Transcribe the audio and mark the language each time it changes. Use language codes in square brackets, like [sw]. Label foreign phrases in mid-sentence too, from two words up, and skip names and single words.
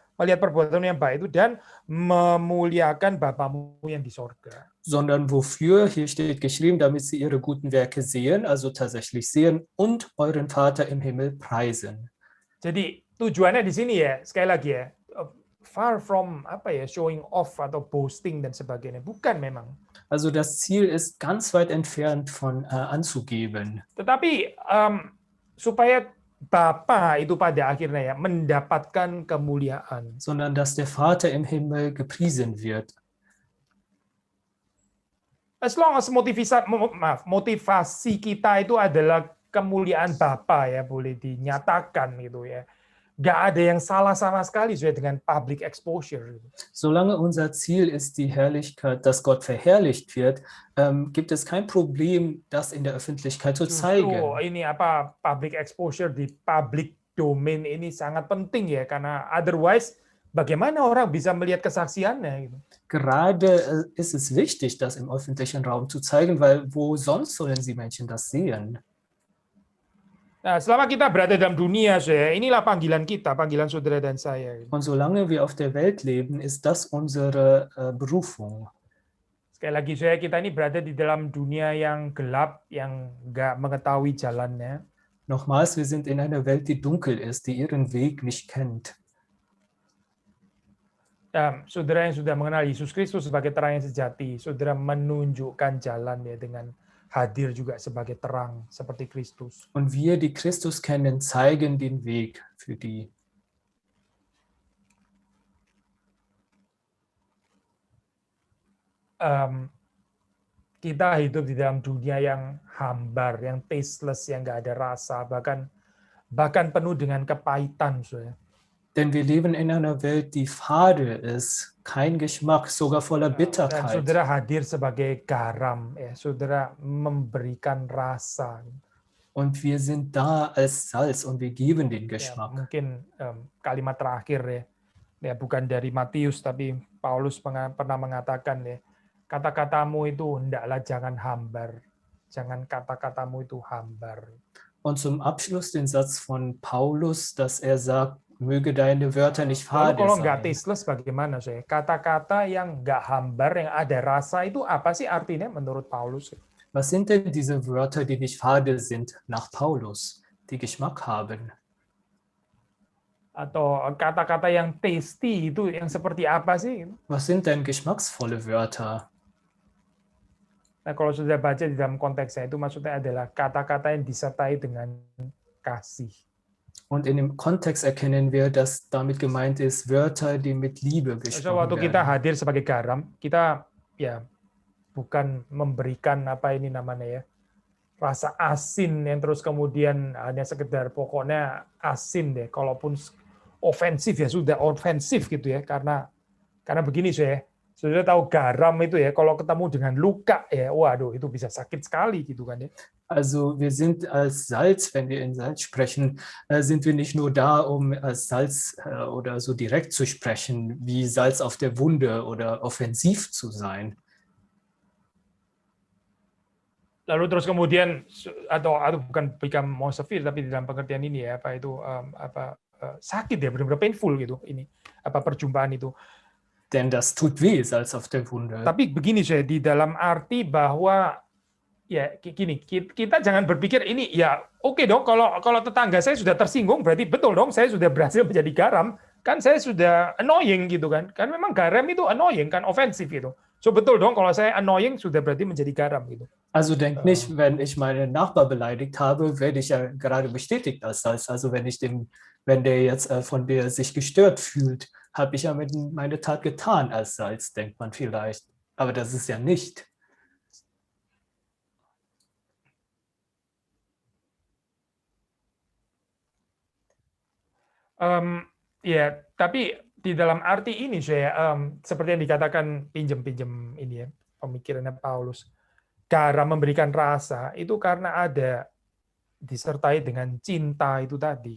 [id] Melihat perbuatanmu yang baik itu dan memuliakan Bapamu yang di sorga. [de] Sondern wofür, hier steht geschrieben, damit sie ihre guten Werke sehen, also tatsächlich sehen und euren Vater im Himmel preisen. [id] Jadi tujuannya di sini ya, sekali lagi ya, [en] far from [id] apa ya, [en] showing off [id] atau boasting dan sebagainya, bukan memang. [de] Also das Ziel ist ganz weit entfernt von anzugeben. [id] Tetapi supaya Bapa itu pada akhirnya ya mendapatkan kemuliaan. [de] Sondern dass der Vater im Himmel gepriesen wird. [en] As long as [id] motivasi kita itu adalah kemuliaan Bapa ya, boleh dinyatakan gitu ya. Nggak ada yang salah sama sekali dengan [en] public exposure. [de] Solange unser Ziel ist die Herrlichkeit, dass Gott verherrlicht wird, gibt es kein Problem, das in der Öffentlichkeit zu zeigen. [id] Ini apa, [en] public exposure [id] di [en] public domain [id] ini sangat penting ya, karena otherwise bagaimana orang bisa melihat kesaksiannya gitu. [de] Gerade ist es wichtig, das im öffentlichen Raum zu zeigen, weil wo sonst sollen sie Menschen das sehen? [id] Nah, selama kita berada dalam dunia, inilah panggilan kita, panggilan saudara dan saya. [de] Und solange wir auf der Welt leben, ist das unsere Berufung. [id] Sekali lagi, kita ini berada di dalam dunia yang gelap, yang nggak mengetahui jalannya. [de] Nochmals, wir sind in einer Welt, die dunkel ist, die ihren Weg nicht kennt. [id] Saudara yang sudah mengenal Yesus Kristus sebagai terang yang sejati, saudara menunjukkan jalan ya dengan hadir juga sebagai terang seperti Kristus. [de] Und wir, die Christus kennen, zeigen den Weg für die. [id] Kita hidup di dalam dunia yang hambar, yang tasteless, yang nggak ada rasa, bahkan penuh dengan kepahitan, saudara. [de] Denn wir leben in einer Welt, die fade ist, kein Geschmack, sogar voller [id] Dan [de] Bitterkeit. [id] saudara hadir sebagai garam, ya, saudara memberikan rasa. [de] Und wir sind da als Salz und wir geben den [id] Ya, [de] Geschmack. [id] mungkin kalimat terakhir ya, bukan dari Matius, tapi Paulus pernah mengatakan ya, kata-katamu itu hendaklah jangan hambar, jangan kata-katamu itu hambar. [de] Und zum Abschluss den Satz von Paulus, dass er sagt, möge deine Wörter nicht [id] Lalu [de] fade [id] kalau nggak [de] sein. [id] tasteless bagaimana, saya? Kata-kata yang nggak hambar, yang ada rasa itu apa sih artinya menurut Paulus? [de] Was sind denn diese Wörter, die nicht fade sind, nach Paulus, die Geschmack haben? [id] Atau kata-kata yang tasty itu yang seperti apa sih? [de] Was sind denn geschmacksvolle Wörter? [id] Nah, kalau sudah baca di dalam konteksnya itu maksudnya adalah kata-kata yang disertai dengan kasih. [de] Und in dem Kontext erkennen wir, dass damit gemeint ist, Wörter, die mit Liebe [id] So, [de] gesprochen [id] waktu kita [de] werden. [id] hadir sebagai garam, kita ya bukan memberikan apa ini namanya ya, rasa asin yang terus kemudian hanya sekedar pokoknya asin deh. Kalaupun ofensif ya sudah ofensif gitu ya, karena begini sudah tahu garam itu ya, kalau ketemu dengan luka ya, waduh itu bisa sakit sekali gitu kan ya. [de] Also wir sind als Salz, wenn wir in Salz sprechen, sind wir nicht nur da, um als Salz oder so direkt zu sprechen, wie Salz auf der Wunde oder offensiv zu sein. [id] Lalu terus kemudian atau bukan [en] become more severe, [id] tapi di dalam pengertian ini ya, apa itu sakit ya, benar-benar painful gitu ini apa perjumpaan itu. [de] Denn das tut weh, Salz auf der Wunde. [id] Tapi begini di dalam arti bahwa ya gini, kita jangan berpikir ini ya oke dong, kalau tetangga saya sudah tersinggung berarti betul dong saya sudah berhasil menjadi garam, kan saya sudah annoying gitu kan. Kan memang garam itu annoying kan, ofensif gitu. So betul dong, kalau saya annoying sudah berarti menjadi garam gitu. [de] Also denk nicht, wenn ich meinen Nachbar beleidigt habe, werde ich ja gerade bestätigt als Salz. Also wenn der jetzt von dir sich gestört fühlt, habe ich ja meine Tat getan als Salz, denkt man vielleicht. Aber das ist ja nicht. [id] Ya, tapi di dalam arti ini saya seperti yang dikatakan pinjem ini ya pemikirannya Paulus, garam memberikan rasa itu karena ada disertai dengan cinta itu tadi.